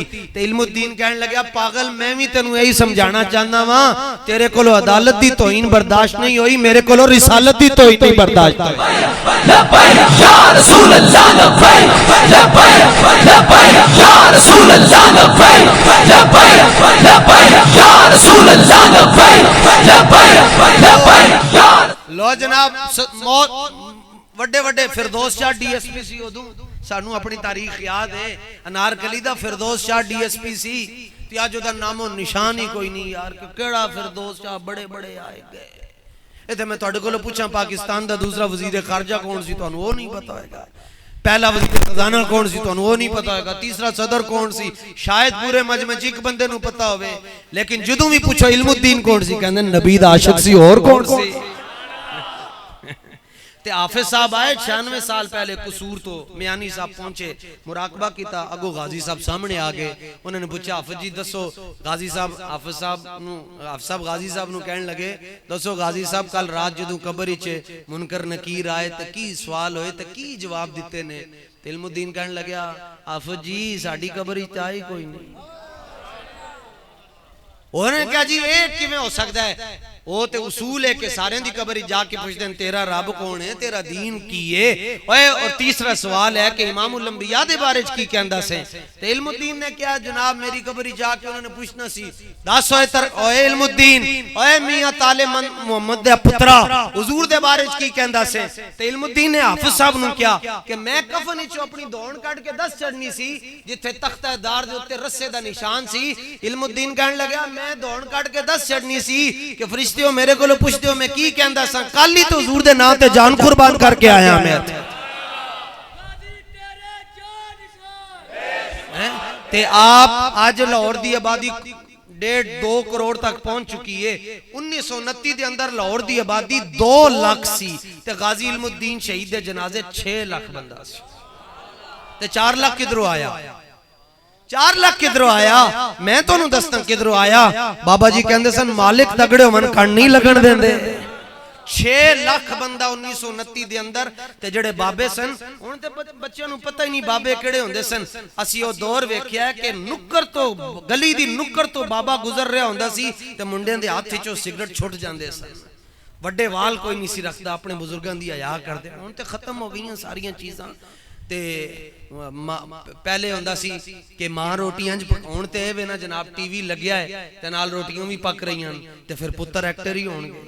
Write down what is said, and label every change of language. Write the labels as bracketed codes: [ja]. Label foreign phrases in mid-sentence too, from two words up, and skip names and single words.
[pa] تو علم الدین کہنے لگیا پاگل میں بھی تینوں یہی سمجھانا چاہنا وہاں، تیرے کولو عدالت دی توہین برداشت نہیں ہوئی، میرے کولو رسالت دی توہین نہیں برداشت ہوئی. [ar] لبیک یا رسول اللہ لبیک، لبیک لبیک یا رسول اللہ لبیک، لبیک لبیک یا رسول اللہ لبیک، لبیک لبیک یا. [pa] لو جناب وڈے وڈے فردوس شاہ ڈی ایس پی سی ادو سانو اپنی تاریخ یاد ہے، انارکلی دا فردوس شاہ ڈی ایس پی سی تے اج دا نام و نشان ہی کوئی نہیں یار کہ کیڑا فردوس شاہ بڑے بڑے آئے گئے. ایتھے میں تہاڈے کولوں پوچھاں پاکستان دا دوسرا وزیر خارجہ کون سی تانوں وہ نہیں پتہ ہوئے گا، پہلا وزیر خزانہ کون سی تانوں وہ نہیں پتہ ہوئے گا، تیسرا صدر کون سی شاید پورے مجمع چ ایک بندے نوں پتہ ہوئے، لیکن جدوں بھی پوچھو علم الدین کون سی کہندے نبی دا عاشق سی اور کون سی. تے حافظ صاحب آئے 96 سال پہلے قصور تو میانی صاحب پہنچے، مراقبہ کیتا، اگو غازی صاحب سامنے آگے، انہوں نے پوچھا حافظ جی دسو، غازی صاحب حافظ صاحب غازی صاحب نو کہنے لگے دسو غازی صاحب کل رات جدوں قبر وچ منکر نکیر آئے تے کی سوال ہوئے تے کی جواب دیتے نے. علم الدین کہنے لگیا حافظ جی ساڈی قبر وچ آئی کوئی نہیں. انہوں نے کہا جی ایک کیویں [ur] ہو سکتا ہے، [pa] وہ تے اصول ہے کہ سارے دی قبر جا کے [ur] پوچھتے ہیں تیرا رب کون ہے، [pa] تیرا دین کی ہے. اور تیسرا سوال ہے کہ امام الانبیاء دے بارے کی کہندا سے. تے علم الدین نے کیا جناب میری قبر جا کے انہوں نے پوچھنا سی دس اوے علم الدین اوے میاں طالب محمد دے پترا حضور دے بارے کی کہندا سے. تے علم الدین نے حافظ صاحب نو کیا کہ میں کفن وچوں اپنی دوڑ کٹ کے دس چڑھنی سی جتھے تختہ دار دے اوتے رسے دا نشان سی. علم الدین کہنے لگا میں دوڑ کٹ کے دس چڑھنی سی کہ فرشتے ہو میرے کو پوچھتے ہو میں کی کہندا سا، کل ہی تو حضور دے نام تے جان قربان کر کے آیا میں. تے آپ آج لاہور دی آبادی 1.5-2 کروڑ تک [ur] پہنچ چکی ہے. [pa] 1929 دے اندر لاہور دی آبادی 2 لاکھ سی تے غازی علم الدین شہید دے جنازے 6 لاکھ بندہ سی. تے 4 لاکھ کدھروں آیا، 4 لاکھ کدھروں آیا؟ میں تو انہوں دستاں کدھروں آیا؟ بابا جی کہندے سن مالک تگڑے ہو من کھڑ نہیں لگن دیں دے. 6 لاکھ بندہ 1929 دے اندر تے جڑے بابے سن ان تے بچیاں نو پتہ ہی نہیں بابے کیڑے ہوندے سن. اسی او دور ویکھیا ہے کہ نکر تو گلی دی نکر تو بابا گزر رہا ہوندا سی تے منڈیاں دے ہاتھ وچوں سگرٹ چھٹ جاندے سن. وڈے وال کوئی نہیں سی رکھدا، اپنے بزرگاں دی حیا کردے. ہن تے ختم ہو گئیاں ساریاں چیزاں. تے پہلے ہوندا سی کہ ماں روٹیاں ہون تے اے وے نا جناب ٹی وی لگیا ہے تے نال روٹیاں بھی پک رہیاں تے پھر پتر ایکٹر ہی ہون گے.